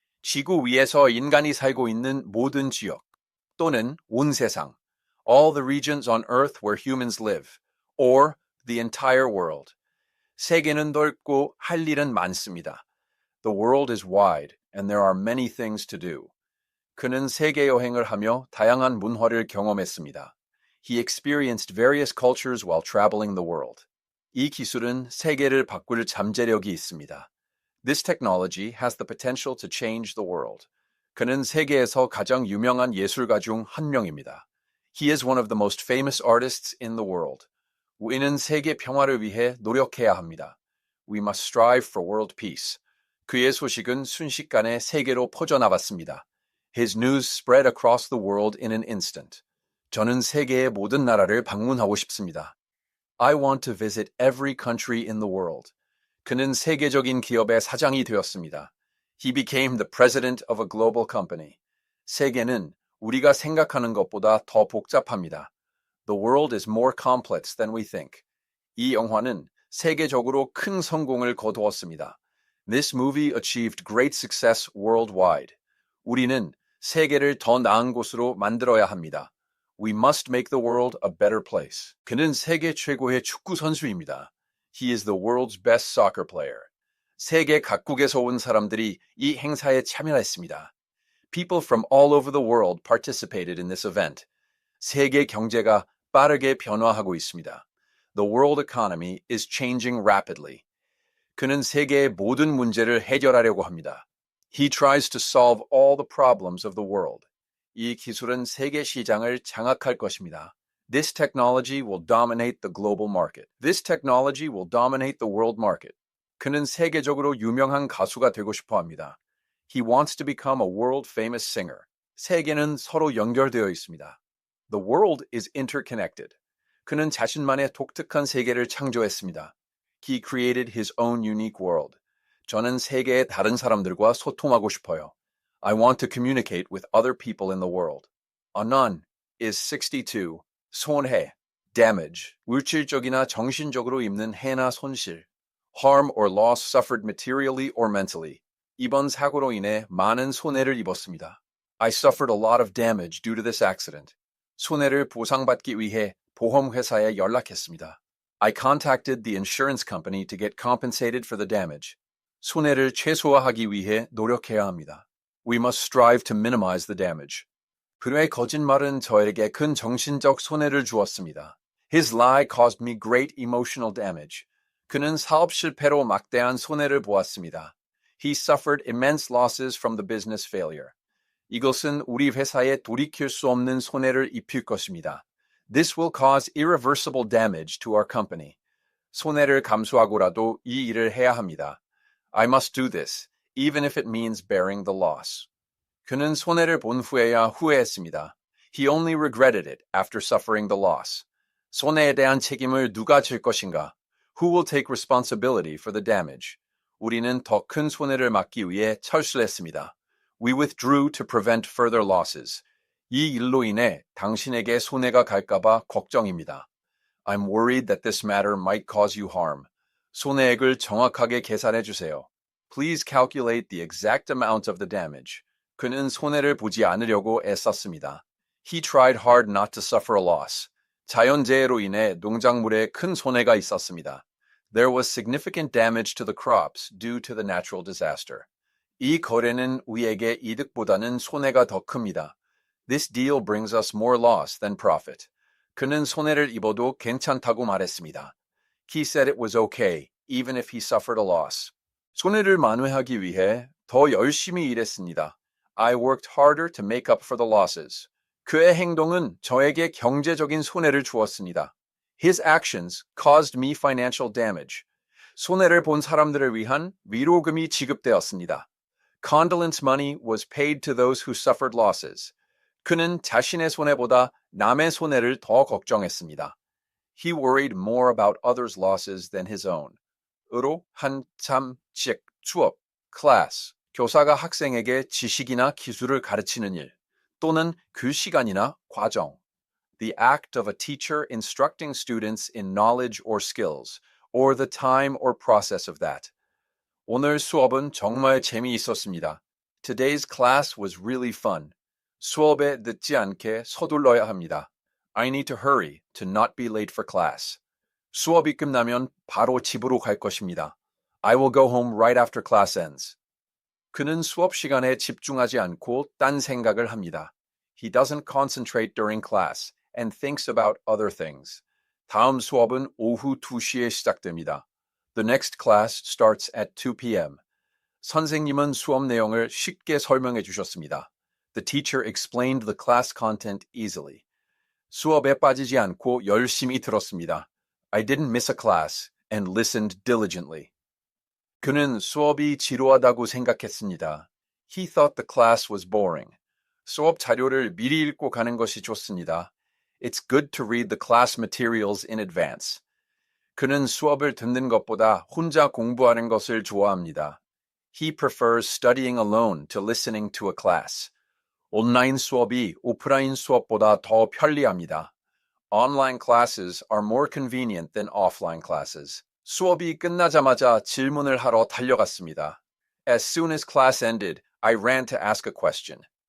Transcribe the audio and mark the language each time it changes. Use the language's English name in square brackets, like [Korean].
[Korean] 지구 위에서 인간이 살고 있는 모든 지역 또는 온 세상. [English] All the regions on earth where humans live. Or the entire world. [Korean] 세계는 넓고 할 일은 많습니다. [English] The world is wide and there are many things to do. [Korean] 그는 세계 여행을 하며 다양한 문화를 경험했습니다. [English] He experienced various cultures while traveling the world. [Korean] 이 기술은 세계를 바꿀 잠재력이 있습니다. [English] This technology has the potential to change the world. [Korean] 그는 세계에서 가장 유명한 예술가 중 한 명입니다. [English] He is one of the most famous artists in the world. [Korean] 우리는 세계 평화를 위해 노력해야 합니다. [English] We must strive for world peace. [Korean] 그의 소식은 순식간에 세계로 퍼져나갔습니다. [English] His news spread across the world in an instant. [Korean] 저는 세계의 모든 나라를 방문하고 싶습니다. [English] I want to visit every country in the world. [Korean] 그는 세계적인 기업의 사장이 되었습니다. [English] He became the president of a global company. [Korean] 세계는 우리가 생각하는 것보다 더 복잡합니다. [English] The world is more complex than we think. [Korean] 이 영화는 세계적으로 큰 성공을 거두었습니다. [English] This movie achieved great success worldwide. [Korean] 우리는 세계를 더 나은 곳으로 만들어야 합니다. [English] We must make the world a better place. [Korean] 그는 세계 최고의 축구 선수입니다. [English] He is the world's best soccer player. [Korean] 세계 각국에서 온 사람들이 이 행사에 참여했습니다. [English] People from all over the world participated in this event. [Korean] 세계 경제가 빠르게 변화하고 있습니다. [English] The world economy is changing rapidly. [Korean] 그는 세계의 모든 문제를 해결하려고 합니다. [English] He tries to solve all the problems of the world. [Korean] 이 기술은 세계 시장을 장악할 것입니다. [English] This technology will dominate the global market. This technology will dominate the world market. [Korean] 그는 세계적으로 유명한 가수가 되고 싶어 합니다. [English] He wants to become a world famous singer. [Korean] 세계는 서로 연결되어 있습니다. [English] The world is interconnected. [Korean] 그는 자신만의 독특한 세계를 창조했습니다. [English] He created his own unique world. [Korean] 저는 세계의 다른 사람들과 소통하고 싶어요. [English] I want to communicate with other people in the world. A nun is 62. [Korean] 손해, damage, 물질적이나 정신적으로 입는 해나 손실. [English] Harm or loss suffered materially or mentally. [Korean] 이번 사고로 인해 많은 손해를 입었습니다. [English] I suffered a lot of damage due to this accident. [Korean] 손해를 보상받기 위해 보험회사에 연락했습니다. [English] I contacted the insurance company to get compensated for the damage. [Korean] 손해를 최소화하기 위해 노력해야 합니다. [English] We must strive to minimize the damage. [Korean] 그의 거짓말은 저에게 큰 정신적 손해를 주었습니다. [English] His lie caused me great emotional damage. [Korean] 그는 사업 실패로 막대한 손해를 보았습니다. [English] He suffered immense losses from the business failure. [Korean] 이것은 우리 회사에 돌이킬 수 없는 손해를 입힐 것입니다. [English] This will cause irreversible damage to our company. [Korean] 손해를 감수하고라도 이 일을 해야 합니다. [English] I must do this, even if it means bearing the loss. [Korean] 그는 손해를 본 후에야 후회했습니다. [English] He only regretted it after suffering the loss. [Korean] 손해에 대한 책임을 누가 질 것인가? [English] Who will take responsibility for the damage? [Korean] 우리는 더 큰 손해를 막기 위해 철수했습니다. [English] We withdrew to prevent further losses. [Korean] 이 일로 인해 당신에게 손해가 갈까봐 걱정입니다. [English] I'm worried that this matter might cause you harm. [Korean] 손해액을 정확하게 계산해 주세요. [English] Please calculate the exact amount of the damage. [Korean] 그는 손해를 보지 않으려고 애썼습니다. [English] He tried hard not to suffer a loss. [Korean] 자연재해로 인해 농작물에 큰 손해가 있었습니다. [English] There was significant damage to the crops due to the natural disaster. [Korean] 이 거래는 우리에게 이득보다는 손해가 더 큽니다. [English] This deal brings us more loss than profit. [Korean] 그는 손해를 입어도 괜찮다고 말했습니다. [English] He said it was okay, even if he suffered a loss. [Korean] 손해를 만회하기 위해 더 열심히 일했습니다. [English] I worked harder to make up for the losses. [Korean] 그의 행동은 저에게 경제적인 손해를 주었습니다. [English] His actions caused me financial damage. [Korean] 손해를 본 사람들을 위한 위로금이 지급되었습니다. [English] Condolence money was paid to those who suffered losses. [Korean] 그는 자신의 손해보다 남의 손해를 더 걱정했습니다. [English] He worried more about others' losses than his own. [Korean] 으로 한참 수업, class. 교사가 학생에게 지식이나 기술을 가르치는 일 또는 그 시간이나 과정. [English] the act of a teacher instructing students in knowledge or skills, or the time or process of that. [Korean] 오늘 수업은 정말 재미있었습니다. [English] Today's class was really fun. [Korean] 수업에 늦지 않게 서둘러야 합니다. [English] I need to hurry to not be late for class. [Korean] 수업이 끝나면 바로 집으로 갈 것입니다. [English] I will go home right after class ends. [Korean] 그는 수업 시간에 집중하지 않고 딴 생각을 합니다. [English] He doesn't concentrate during class and thinks about other things. [Korean] 다음 수업은 오후 2시에 시작됩니다. [English] The next class starts at 2 p.m. [Korean] 선생님은 수업 내용을 쉽게 설명해 주셨습니다. [English] The teacher explained the class content easily. [Korean] 수업에 빠지지 않고 열심히 들었습니다. [English] I didn't miss a class and listened diligently. [Korean] 그는 수업이 지루하다고 생각했습니다. [English] He thought the class was boring. [Korean] 수업 자료를 미리 읽고 가는 것이 좋습니다. [English] It's good to read the class materials in advance. [Korean] 그는 수업을 듣는 것보다 혼자 공부하는 것을 좋아합니다. [English] He prefers studying alone to listening to a class. [Korean] 온라인 수업이 오프라인 수업보다 더 편리합니다. [English] Online classes are more convenient than offline classes. [Korean] 수업이 끝나자마자 질문을 하러 달려갔습니다. [English] As soon as class ended, I ran to ask a question.